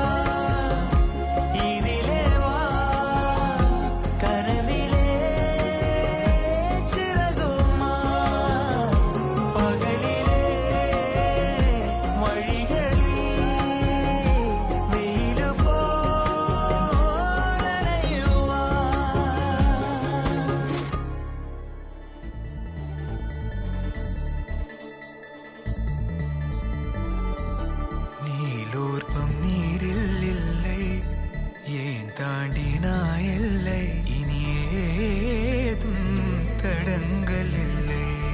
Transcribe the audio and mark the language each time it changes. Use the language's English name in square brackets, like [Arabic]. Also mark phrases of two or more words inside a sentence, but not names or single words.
[Malayalam] ഇതിലെ വാ കനവിലെ ചിറകുമാ പകലിലെ വഴികളിൽ വെയിലു പോലണയുവാ [Tamil] நீலூர்ப்பம் நீரில் இல்லை ஏன் தாண்டினாய் எல்லை இனி ஏதும் தடங்கள் இல்லை